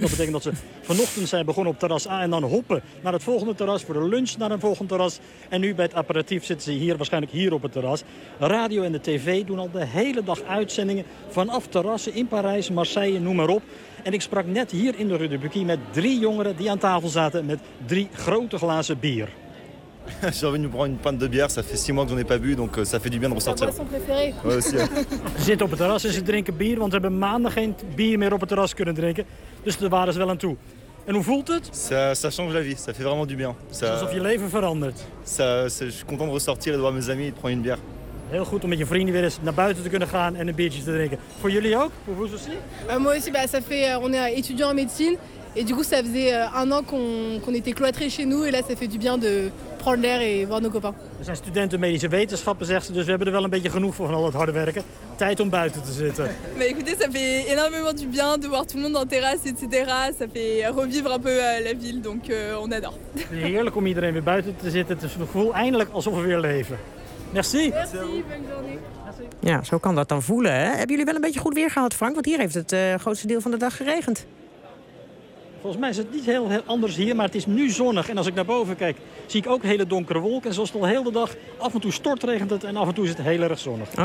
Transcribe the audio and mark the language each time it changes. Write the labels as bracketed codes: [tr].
[nl] Dat betekent dat ze vanochtend zijn begonnen op terras A. En dan hoppen naar het volgende terras voor de lunch naar een volgend terras. En nu bij het aperitief zitten ze hier, waarschijnlijk hier op het terras. Radio en de tv doen al de hele dag uitzendingen. Vanaf terrassen in Parijs, Marseille, noem maar op. En ik sprak net hier in de Rue de Buquy met 3 jongeren die aan tafel zaten met 3 grote glazen bier. [fr] J'ai envie de nous prendre une pinte de bière, ça fait 6 mois que j'en ai pas bu, donc ça fait du bien de ressortir. C'est ma boisson préférée. [nl] Ze zitten op het terras en ze drinken bier, want ze hebben maanden geen bier meer op het terras kunnen drinken. Dus daar waren ze wel aan toe. En hoe voelt het? [fr] Ça change la vie, ça fait vraiment du bien. [nl] Alsof je leven verandert. [fr] Je suis content de ressortir et de voir mes amis et de prendre une bière. [nl] Heel goed om met je vrienden weer eens naar buiten te kunnen gaan en een biertje te drinken. Voor jullie ook? [fr] Pour vous aussi? Moi aussi, ça fait, on est étudiant en médecine. Et du coup, ça faisait un an qu'on était cloîtrés chez nous. Et là, ça fait du bien de prendre l'air et voir nos copains. [nl] We zijn studenten medische wetenschappen, zegt ze. Dus we hebben er wel een beetje genoeg van al het harde werken. Tijd om buiten te zitten. [fr] Mais écoutez, ça fait énormément du bien de voir tout le monde en terrasse, etc. Ça fait revivre un peu la ville. Donc, on adore. [nl] Het is heerlijk om iedereen weer buiten te zitten. Het is een gevoel eindelijk alsof we weer leven. [fr] Merci. Merci, bonjour. [nl] Ja, zo kan dat dan voelen. Hè? Hebben jullie wel een beetje goed weer gehad, Frank? Want hier heeft het grootste deel van de dag geregend. Volgens mij is het niet heel, heel anders hier, maar het is nu zonnig. En als ik naar boven kijk, zie ik ook hele donkere wolken. En zoals het al heel de dag, af en toe stortregent het en af en toe is het heel erg zonnig.